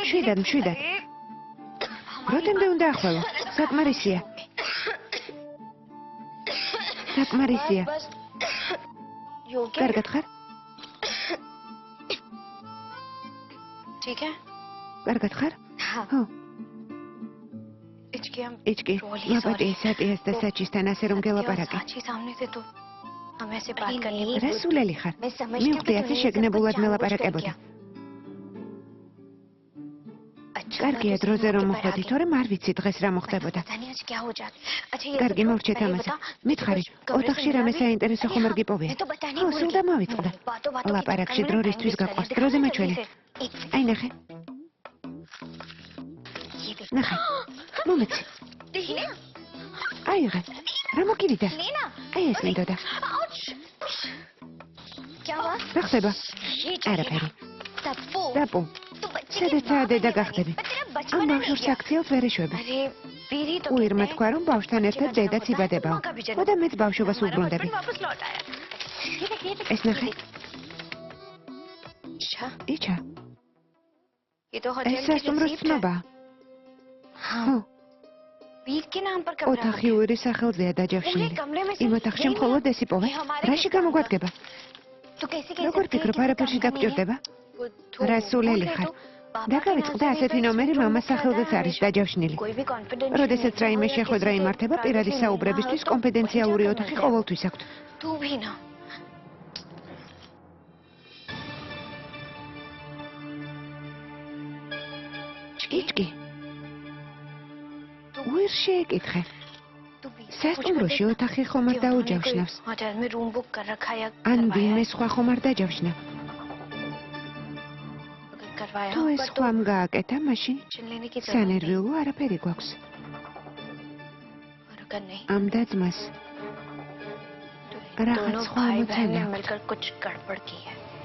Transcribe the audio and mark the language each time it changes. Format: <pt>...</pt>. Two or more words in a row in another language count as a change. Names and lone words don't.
<ka>შვიდად, შვიდად. როდემდე უნდა ახვალო? საკმარისია. საკმარისია.</ka> <hi>बस योगी</hi> <ka>კარგად ხარ?</ka> <hi>ठीक है</hi> <ka>კარგად ხარ?</ka> <hi>हाँ</hi> <ka>ხო.</ka> <hi>इचके हम</hi> <ka>იჭკი, მაპატიე სატიას და საჩისთან ასე რომ გელაპარაკე.</ka> <hi>साची सामने से तो हम ऐसे बात करने</hi> <ka>რა სულელი ხარ?</ka> <hi>मैं समझती हूँ</hi> <ka>მივხვდი ასე შეგნებულად მელაპარაკებოდი. კარგია დროზე რომ მოხვედი, თორემ არ ვიცი დღეს რა მოხდებოდა.</ka> <hi>पता नहीं आज क्या हो जाता अच्छा ये</hi> <ka>კარგი, მოვრჩეთ ამაზე. მითხარი, ოთახში რამე საინტერესო ხომ არ გიპოვია? ხო, სულ დამავიწყდა. ლაპარაკში დროისთვის გაყვარს, დროზე მაჩვენე. აი ნახე. ნახე. მომეცი. აიღე. რა მოგივიდა?</ka> <hi>लेना</hi> <ka>აი ეს მინდოდა.</ka> <hi>क्या हुआ</hi> <ka>რა ხდება?</ka> <hi>ये</hi> <ka>არაფერი.</ka> <hi>तप्पू</hi> <ka>დაპო.</ka> <hi>तू बच्चे</hi> <ka>სადაცაა დედა გახდები. ამ ბავშვს აქციელს ვერ ეშვები.</ka> <hi>अरे वीरी तो</hi> <ka>უირმა თქვა რომ ბავშვთან ერთად დედაც იბადებაო. და მეც ბავშვობას უბრუნდები.</ka> <hi>वापस लौट आया</hi> <ka>ეს ნახე.</ka> <hi>अच्छा</hi> <ka>იჩა,</ka> <hi>ये तो</hi> <ka>ეს</ka> <hi>होटल की</hi> <ka>სასტუმროს</ka> <hi>रिसीप्ट है</hi> <ka>ცნობა.</ka> <hi>हाँ</hi> <ka>ხო,</ka> <hi>वीर के नाम पर कमरा</hi> <ka>ოთახი უირის სახელზეა დაჯავშნილი. იმ ოთახში მხოლოდ ეს იპოვე. რაში გამოგვადგება?</ka> <hi>तू कैसे</hi> <ka>როგორ ფიქრობ, არაფერში დაგჭირდება? რა სულელი ხარ? დაგავიწყდა ასეთი ნომერი მამას სახელზეც არის დაჯავშნილი.</ka> <hi>कोई भी कॉन्फिडेंस</hi> <ka>როდესაც რაიმე შეხვედრა იმართება, პირადი საუბრებისთვის კონფიდენციალური ოთახი ყოველთვის აქვთ.</ka> <hi>तू भी ना</hi> <ka>იჭკი, უერ შეეკითხე.</ka> <hi>तू भी</hi> <ka>სასტუმროში ოთახი ხომ არ დაუჯავშნავს?</ka> <hi>होटल में</hi> <en>room book</en> <hi>कर रखा या</hi> <ka>ან ვინმე სხვა ხომ არ დაჯავშნა?</ka> <hi>करवाया</hi> <ka>თუ ეს ხვამ გააკეთა, მაშინ</ka> <hi>लेने की जरूरत</hi> <ka>სანერვიულო არაფერი გვაქვს.</ka> <hi>और अगर नहीं</hi> <ka>ამ დაძმას</ka> <hi>तो रहा दोनों छुआ भाई मुझे बहन ने ना। मिलकर कुछ गड़बड़ की है</hi>